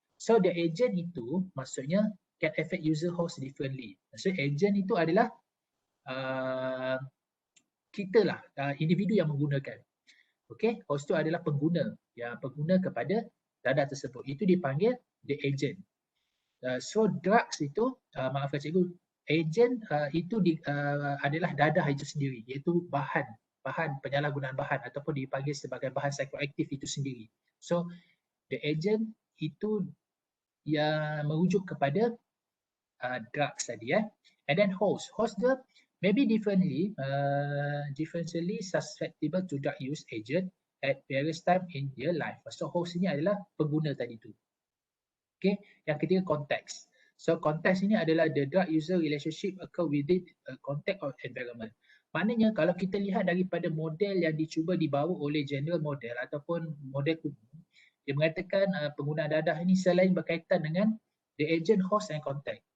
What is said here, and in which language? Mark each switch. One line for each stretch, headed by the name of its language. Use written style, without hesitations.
English: So the agent
Malay: itu maksudnya
English: can affect user host differently.
Malay: Maksudnya agent itu adalah kita lah, individu yang menggunakan. Okey, host itu adalah pengguna kepada dadah tersebut. Itu dipanggil
English: the agent. So drugs
Malay: itu, maafkan cikgu, agent itu adalah dadah itu sendiri, iaitu bahan penyalahgunaan bahan ataupun dipanggil sebagai bahan psikoaktif itu sendiri.
English: So the agent
Malay: itu yang merujuk kepada drugs tadi.
English: And then host dia maybe differently susceptible to drug use agent at various time in their life.
Malay: So host ini adalah pengguna tadi tu. Okay, yang ketiga konteks. So konteks ini adalah
English: the drug user relationship occur within a context of environment.
Malay: Maknanya kalau kita lihat daripada model yang dicuba dibawa oleh general model ataupun model kuno, dia mengatakan penggunaan dadah ini selain berkaitan dengan
English: the agent, host and context.